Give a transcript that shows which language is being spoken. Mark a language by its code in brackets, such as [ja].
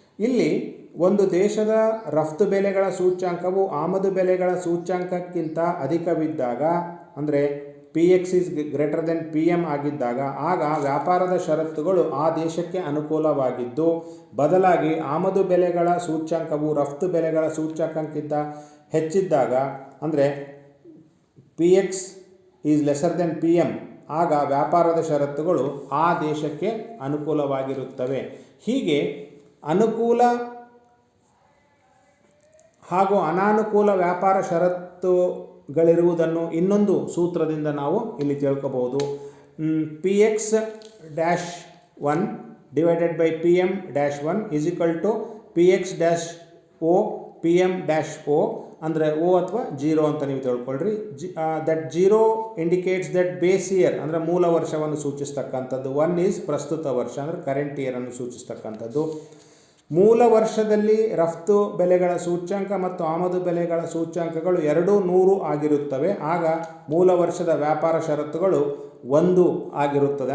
[kn] ಇಲ್ಲಿ ಒಂದು ದೇಶದ ರಫ್ತು ಬೆಲೆಗಳ ಸೂಚ್ಯಂಕವು ಆಮದು ಬೆಲೆಗಳ ಸೂಚ್ಯಂಕಕ್ಕಿಂತ ಅಧಿಕವಿದ್ದಾಗ ಅಂದರೆ [en] PX is greater than PM [kn] ಆಗಿದ್ದಾಗ ಆಗ ವ್ಯಾಪಾರದ ಷರತ್ತುಗಳು ಆ ದೇಶಕ್ಕೆ ಅನುಕೂಲವಾಗಿದ್ದು, ಬದಲಾಗಿ ಆಮದು ಬೆಲೆಗಳ ಸೂಚ್ಯಂಕವು ರಫ್ತು ಬೆಲೆಗಳ ಸೂಚ್ಯಂಕಕ್ಕಿಂತ ಹೆಚ್ಚಿದ್ದಾಗ ಅಂದರೆ [en] PX is lesser than PM [kn] ಆಗ ವ್ಯಾಪಾರದ ಷರತ್ತುಗಳು ಆ ದೇಶಕ್ಕೆ ಅನುಕೂಲವಾಗಿರುತ್ತವೆ. ಹೀಗೆ ಅನುಕೂಲ ಹಾಗೂ ಅನಾನುಕೂಲ ವ್ಯಾಪಾರ ಷರತ್ತುಗಳಿರುವುದನ್ನು ಇನ್ನೊಂದು ಸೂತ್ರದಿಂದ ನಾವು ಇಲ್ಲಿ ತಿಳ್ಕೋಬಹುದು. PX- [en] 1 divided by PM dash 1 is equal to PX dash O PM dash O [kn] ಅಂದರೆ O ಅಥವಾ 0 ಅಂತ ನೀವು ತಿಳ್ಕೊಳ್ರಿ. [en] that 0 indicates that base year [kn] ಅಂದರೆ ಮೂಲ ವರ್ಷವನ್ನು ಸೂಚಿಸ್ತಕ್ಕಂಥದ್ದು. 1 ಈಸ್ ಪ್ರಸ್ತುತ ವರ್ಷ ಅಂದರೆ [en] current ಇಯರನ್ನು [kn] ಸೂಚಿಸ್ತಕ್ಕಂಥದ್ದು. ಮೂಲ ವರ್ಷದಲ್ಲಿ ರಫ್ತು ಬೆಲೆಗಳ ಸೂಚ್ಯಂಕ ಮತ್ತು ಆಮದು ಬೆಲೆಗಳ ಸೂಚ್ಯಂಕಗಳು ಎರಡೂ 100 ಆಗಿರುತ್ತವೆ. ಆಗ ಮೂಲ ವರ್ಷದ ವ್ಯಾಪಾರ ಷರತ್ತುಗಳು 1 ಆಗಿರುತ್ತದೆ.